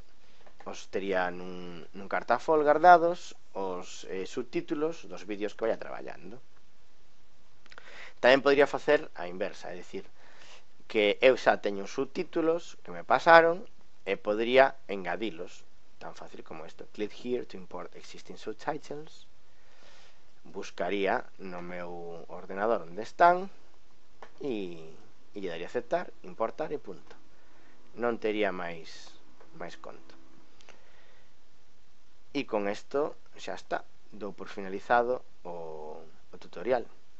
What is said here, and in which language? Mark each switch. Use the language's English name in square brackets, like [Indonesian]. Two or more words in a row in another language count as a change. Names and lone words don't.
[Galician] Os tería nun cartafol guardados os subtítulos dos vídeos que vaya traballando. Tamén podría facer a inversa, é dicir, que eu xa teño os subtítulos que me pasaron e podría engadilos, tan fácil como isto. [English] Click here to import existing subtitles. [Galician] Buscaría no meu ordenador onde están e lle daría aceptar, importar e punto. Non tería máis conto. E con isto xa está, dou por finalizado o tutorial.